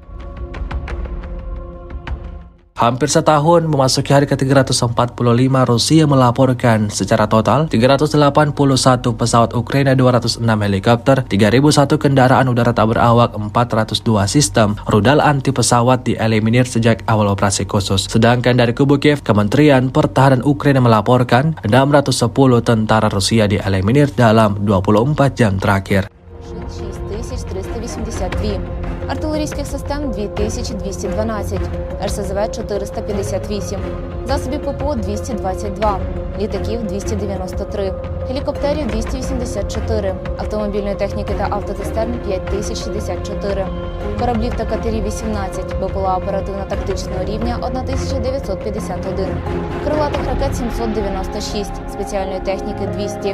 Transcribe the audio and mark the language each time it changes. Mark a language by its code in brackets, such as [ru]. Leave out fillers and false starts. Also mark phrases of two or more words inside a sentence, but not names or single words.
[id] Hampir setahun memasuki hari ke-345, Rusia melaporkan secara total 381 pesawat Ukraina, 206 helikopter, 3001 kendaraan udara tak berawak, 402 sistem rudal anti pesawat dieliminir sejak awal operasi khusus. Sedangkan dari kubu Kiev, Kementerian Pertahanan Ukraina melaporkan 610 tentara Rusia dieliminir dalam 24 jam terakhir. 6382, [uk] артилерійських систем 2212, РСЗВ 458, засобів ППО 222, літаків 293, гелікоптерів 284, автомобільної техніки та автоцистерн 5064, кораблів та катерів 18, БПЛА оперативно-тактичного рівня 1951, крилатих ракет 796, спеціальної техніки 200.